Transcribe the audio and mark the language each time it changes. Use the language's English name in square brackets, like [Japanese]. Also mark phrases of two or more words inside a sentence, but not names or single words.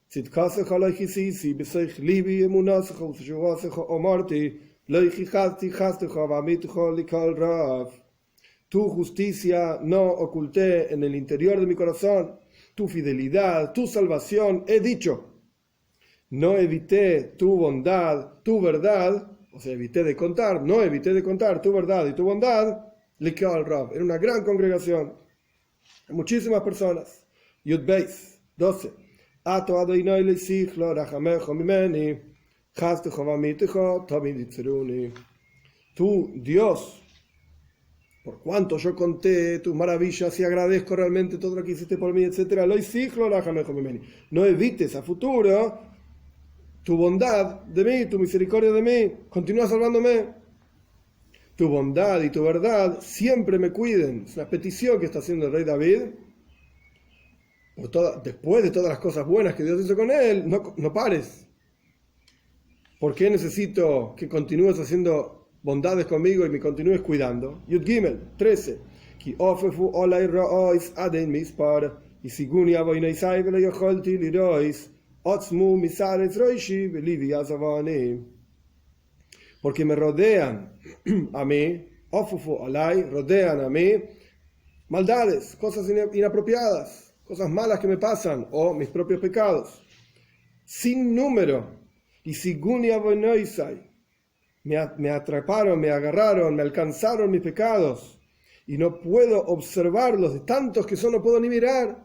[Spanish] Tu justicia no oculté en el interior de mi corazón, tu fidelidad, tu salvación he dicho. No evité tu bondad, tu verdad, o sea, no evité de contar tu verdad y tu bondad, [Hebrew] קהל רב, [Spanish] era una gran congregación, muchísimas personas. [Hebrew] יוד בית 12. אתה ה׳ לא תכלא רחמיך ממני, חסדך ואמתך תמיד יצרוני. [Spanish] Tú, Dios, por cuanto yo conté tus maravillas y agradezco realmente todo lo que hiciste por mí, etc. No evites a futuro tu bondad de mí, tu misericordia de mí. Continúa salvándome. Tu bondad y tu verdad siempre me cuiden. Es una petición que está haciendo el rey David. Después de todas las cosas buenas que Dios hizo con él, no pares. ¿Por qué necesito que continúes haciendo bondades conmigo y me continúes cuidando? [Hebrew] יוד גימל 13. כי אפפו עלי רעות עד אין מספר, השיגוני עונתי ולא יכלתי לראות, עצמו משערות ראשי ולבי עזבני. [Spanish] Porque me rodean a mí, [Hebrew] אפפו עלי, [Spanish] rodean a mí, maldades, cosas inapropiadas, cosas malas que me pasan, o mis propios pecados, sin número. [Hebrew] השיגוני עונתי, [Spanish] me atraparon, me agarraron, me alcanzaron mis pecados y no puedo observarlos, de tantos que son no puedo ni mirar.